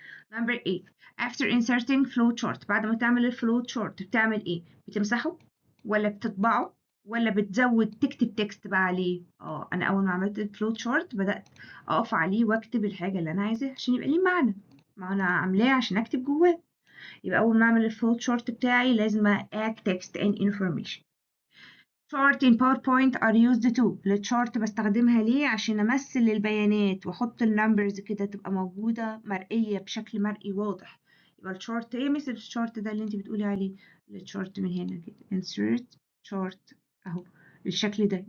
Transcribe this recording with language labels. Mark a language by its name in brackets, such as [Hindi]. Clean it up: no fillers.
[English] Number 8 after inserting flow chart. [Arabic] بعد ما تعمل الفلو chart بتعمل ايه؟ بتمسحه ولا بتطبعه ولا بتزود تكتب تكست بقى عليه؟ انا اول ما عملت الفلو chart بدأت اقف عليه واكتب الحاجة اللي انا عايزاها عشان يبقى ليه معنى. ما انا عاملاه عشان اكتب جواه. يبقى اول ما اعمل الفلو chart بتاعي لازم [English] add text and information. chart in PowerPoint are used too. [Arabic] الشارت بستخدمها ليه؟ عشان امثل البيانات واحط النمبرز كده تبقى موجودة مرئية بشكل مرئي واضح. يبقى الشارت ايه؟ مثل الشارت ده اللي انت بتقولي عليه. الشارت من هنا كده insert chart اهو الشكل ده.